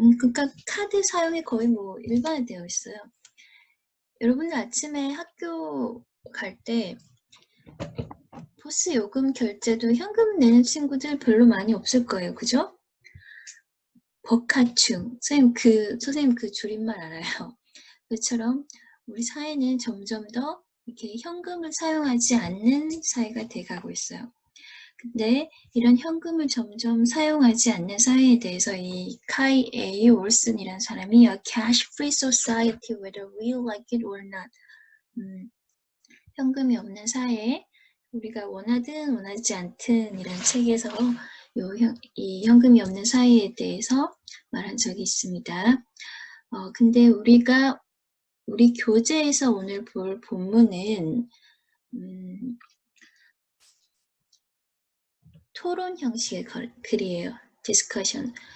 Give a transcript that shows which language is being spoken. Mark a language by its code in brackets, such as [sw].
[ko] 그러니까 카드 사용이 거의 뭐 일반화되어 있어요. 여러분들 아침에 학교 갈 때 버스 요금 결제도 현금 내는 친구들 별로 많이 없을 거예요. 그죠? 버카충. 선생님 그 줄임말 알아요. 그처럼 우리 사회는 점점 더 이렇게 현금을 사용하지 않는 사회가 돼가고 있어요. 근데 이런 현금을 점점 사용하지 않는 사회에 대해서 이 카이 A. 올슨이라는 사람이 [en] A cash free society whether we like it or not. [ko] 현금이 없는 사회에 우리가 원하든 원하지 않든 이란 책에서 이 현금이 없는 사회에 대해서 말한 적이 있습니다. 근데 우리 교재에서 오늘 볼 본문은 토론 형식의 글이에요. 디스커션.